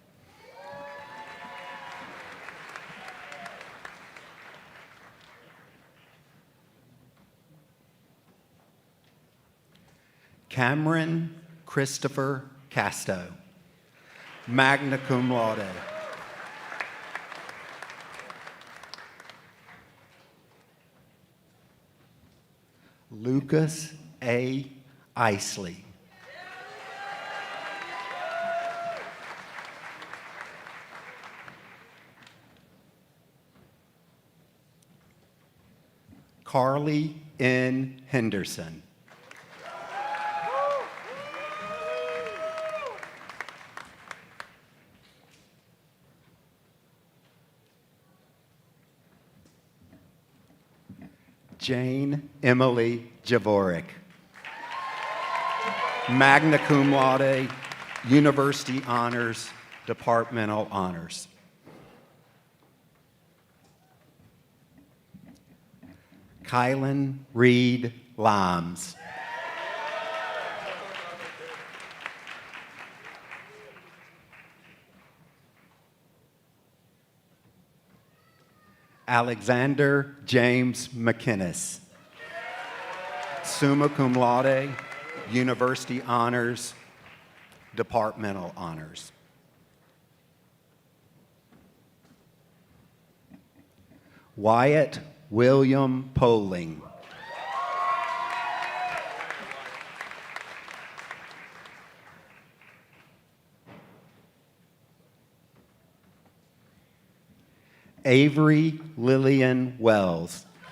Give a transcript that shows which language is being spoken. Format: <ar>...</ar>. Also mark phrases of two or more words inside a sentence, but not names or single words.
<en>Cameron Christopher Casto,</en> <la>magna cum laude.</la> <en>Lucas A. Isley. Carly N. Henderson. Jane Emily Javoric,</en> <la>magna cum laude,</la> <en>University Honors, Departmental Honors. Kylan Reed Limes. Alexander James McInnes,</en> <la>summa cum laude,</la> <en>University Honors, Departmental Honors. Wyatt William Poling. Avery Lillian Wells.</en>